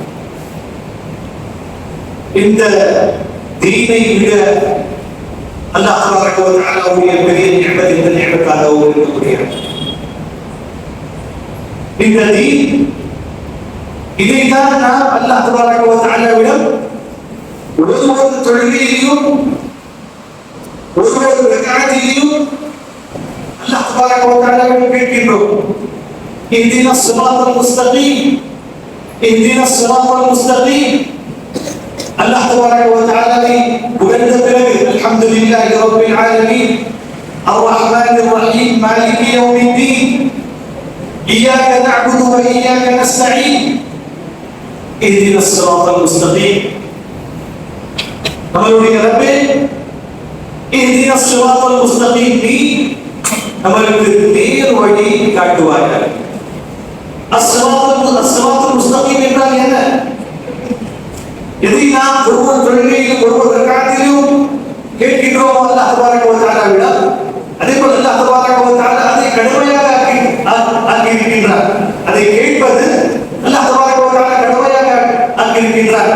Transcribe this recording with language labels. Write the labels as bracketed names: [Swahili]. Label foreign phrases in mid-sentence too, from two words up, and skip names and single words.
[Tamil] இந்த தீனை விட [Arabic] الله تبارك وتعالى [Tamil] பெரிய நிஅமத் இந்த நிஅமத்தாக இருக்கக்கூடிய இந்த தீன், இதைத்தான் நாம் [Arabic] الله تبارك وتعالى [Tamil] ஒவ்வொரு தொழுகையிலும் ஒவ்வொரு ரக்அத்திலும் [Arabic] الله تبارك وتعالى [Tamil] கேட்கின்றோம். [Arabic] اهدنا الصراط المستقيم اهدنا الصراط المستقيم. الله تبارك وتعالى [Tamil] புகழ்ந்த பிறகு [Arabic] الحمد لله رب العالمين الرحمن الرحيم مالك يوم الدين إياك نعبد وإياك نستعين اهدنا الصراط المستقيم. [Tamil] நம்மளுடைய ரப்பே [Arabic] اهدنا الصراط المستقيم, [Tamil] நீ நமக்கு நேர் வழி காட்டுவாயாக. [Arabic] الصراط المستقيم [Tamil] என்றால் என்ன? எதை நாம் ஒவ்வொரு தொழுகையிலும் ஒவ்வொரு ரக்அத்திலும் கேட்கின்றோம் [Arabic] الله تبارك وتعالى, [Tamil] அதே போல [Arabic] الله تبارك وتعالى [Tamil] அதை கடமையாக ஆக்கி இருக்கின்றார். அதை கேட்பது [Arabic] الله تبارك وتعالى [Tamil] கடமையாக ஆக்கி இருக்கின்றார்.